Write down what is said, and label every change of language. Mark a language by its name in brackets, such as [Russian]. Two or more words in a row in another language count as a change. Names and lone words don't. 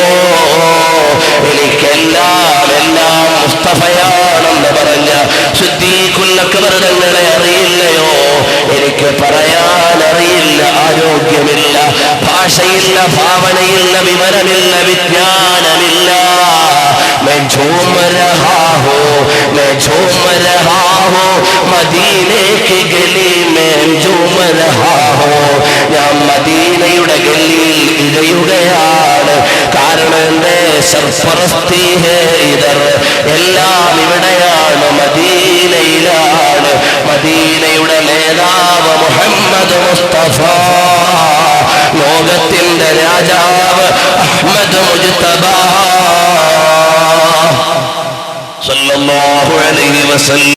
[Malayalam] എനിക്കെല്ലാം എല്ലാം മുസ്തഫയാണെന്ന് പറഞ്ഞ സിദ്ദീഖുൽ അക്ബർ തങ്ങളെ അറിയില്ലയോ? എനിക്ക് പറയാൻ അറിയില്ല, ആരോഗ്യമില്ല, ഭാഷയില്ല, ഭാവനയില്ല, വിവരമില്ല, വിജ്ഞാനമില്ല. [Hindi] मैं झूम रहा हूँ, मैं झूम रहा हूँ, मदीने की गली में झूम रहा हूँ. [Malayalam] ഞാൻ മദീനയുടെ ഗല്ലിയിൽ ഇഴയുകയാണ്. കാരണം എന്റെ [Hindi] सरफरस्ती है इधर, [Malayalam] എല്ലാം ഇവിടെയാണ്, മദീനയിലാണ്. മദീനയുടെ നേതാവ് മുഹമ്മദ് മുസ്തഫ, ലോകത്തിന്റെ രാജാവ് അഹ്മദ് മുജ്തബ [Arabic] صلى الله عليه وسلم.